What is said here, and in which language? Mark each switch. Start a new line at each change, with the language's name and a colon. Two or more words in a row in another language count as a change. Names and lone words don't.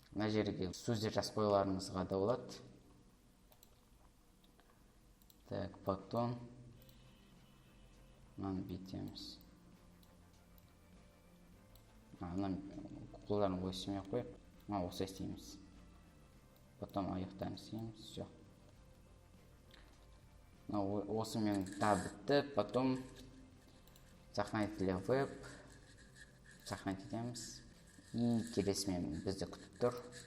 Kazakh: Мына жерге сөздер жазып қоюларыңызға да болады.
Russian: Так, потом
Kazakh: мынаны бетеміз. Қолдарын ой істемей қойып, осылай істейміз. Потом аяқтарын істейміз, все. Осы мен тағы бітті.
Russian: Потом сохранить для веб.
Kazakh: Сохранить етеміз. И келесі мен бізді күтіп тұр.